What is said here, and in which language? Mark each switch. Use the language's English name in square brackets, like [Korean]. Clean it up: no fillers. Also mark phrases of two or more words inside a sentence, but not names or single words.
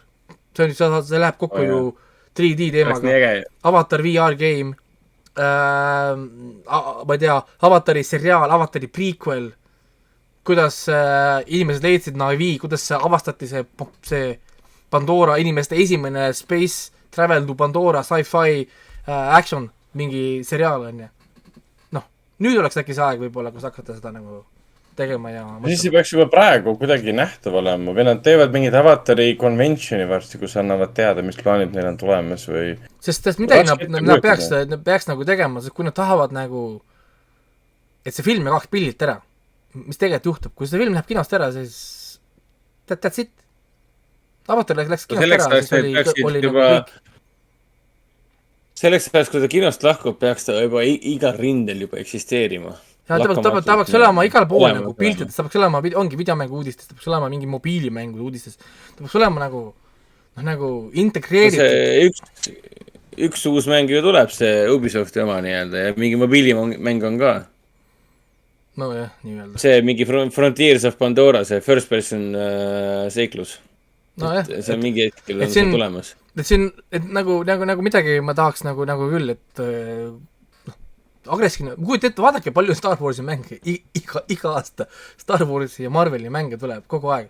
[Estonian] See läheb kokku ju 3D teemaga. Avatar [English] VR game, [Estonian] ma ei tea, Avatari seriaal, Avatari prequel, kuidas inimesed leidsid Navi, kuidas avastati see Pandora, inimeste esimene [English] space travel to Pandora sci-fi action [Estonian] mingi seriaal on ja noh, nüüd oleks äkki see aeg võib-olla, kus hakata seda nagu tegema ja siis see peaks juba praegu kuidagi nähtav olema või nad teevad mingid Avatari conventioni varsti, kus annavad teada, mis plaanid neil on tulemas või sest midagi nad peaks nagu tegema, sest kui nad tahavad nagu et see film jääb 2 pillilt ära, mis tegelikult juhtub, kui see film läheb kinost ära, siis [English] that's it. [Estonian] Avatar läks kinost ära, siis oli nagu kõik. Selleks ajaks, kui ta kinost lahkub, peaks ta juba igal rindel juba eksisteerima. Ja ta peaks olema igal pool nagu piltides, ta peaks olema, ongi videomängu uudistes, ta peaks olema mingi mobiilimängu uudistes, ta peaks olema nagu integreeritud. Üks uus mäng ju tuleb, see Ubisofti oma nii-öelda ja mingi mobiilimäng on ka. No jah, nii-öelda. See mingi Frontiers of Pandora, see [English] first person [Estonian] seiklus. No jah. See on mingi hetkel on see tulemas. Et siin, et nagu midagi ma tahaks nagu küll, et agreskina, kui ette vaadake palju Star Warsi mänge, iga aasta Star Warsi ja Marveli mänge tuleb kogu aeg.